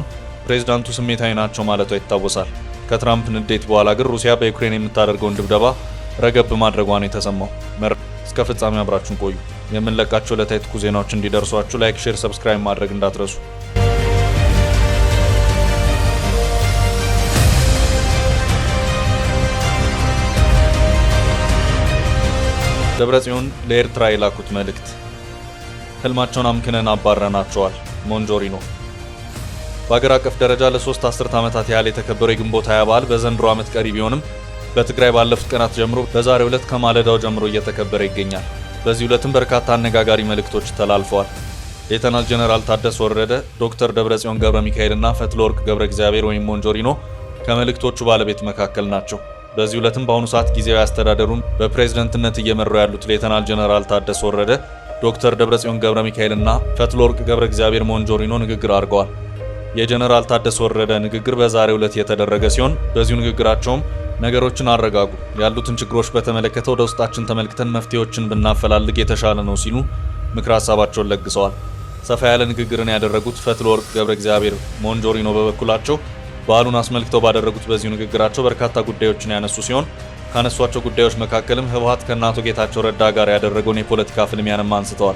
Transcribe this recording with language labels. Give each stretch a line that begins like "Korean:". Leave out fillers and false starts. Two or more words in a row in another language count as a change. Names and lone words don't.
Amharic: ፕሬዝዳንቱ ስሜታዊ ናቸው ማለቷ ይታወሳል። ከትራምፕ ንዴት በኋላ ግን ሩሲያ በዩክሬን የምታደርገውን ድብደባ ረገብ ማድረጓ ነው የተሰማው። እስከ ፍጻሜ አብራችሁን ቆዩ። የምንለቃቸው ዕለታዊ ትኩስ ዜናዎች እንዲደርሷችሁ ላይክ፣ ሼር፣ ሰብስክራይብ ማድረግ እንዳትረሱ። ደብረጽዮን ለኤርትራ የላኩት መልእክት። ህልማቸውን አምክነን አባረናቸዋል። ሞንጆሪኖ በአገር አቀፍ ደረጃ ለ3 አስርት ዓመታት ያህል የተከበረው የግንቦት 20 በዓል በዘንድሮ ዓመት ቀሪ ቢሆንም በትግራይ ባለፉት ቀናት ጀምሮ በዛሬው ዕለት ከማለዳው ጀምሮ እየተከበረ ይገኛል። በዚህ ዕለትም በርካታ አነጋጋሪ መልእክቶች ተላልፈዋል። ሌተናል ጀነራል ታደሰ ወረደ፣ ዶክተር ደብረጽዮን ገብረ ሚካኤልና ፈትለወርቅ ገብረ እግዚአብሔር ወይም ሞንጆሪኖ ከመልእክቶቹ ባለቤት መካከል ናቸው። በዚህ ዕለትም በአሁኑ ሰዓት ጊዜያዊ አስተዳደሩን በፕሬዝደንትነት እየመሩ ያሉት ሌተናል ጀነራል ታደሰ ወረደ፣ ዶክተር ደብረጽዮን ገብረ ሚካኤልና ፈትለወርቅ ገብረ እግዚአብሔር ሞንጆሪኖ ንግግር አድርገዋል። የጀነራል ታደሰ ወረደ ንግግር በዛሬው ዕለት የተደረገ ሲሆን በዚሁ ንግግራቸውም ነገሮችን አረጋጉ፣ ያሉትን ችግሮች በተመለከተ ወደ ውስጣችን ተመልክተን መፍትሄዎችን ብናፈላልግ የተሻለ ነው ሲሉ ምክር ሀሳባቸውን ለግሰዋል። ሰፋ ያለ ንግግርን ያደረጉት ፈትለወርቅ ገብረ እግዚአብሔር ሞንጆሪኖ በበኩላቸው በዓሉን አስመልክተው ባደረጉት በዚሁ ንግግራቸው በርካታ ጉዳዮችን ያነሱ ሲሆን ካነሷቸው ጉዳዮች መካከልም ህወሓት ከአቶ ጌታቸው ረዳ ጋር ያደረገውን የፖለቲካ ፍልሚያንም አንስተዋል።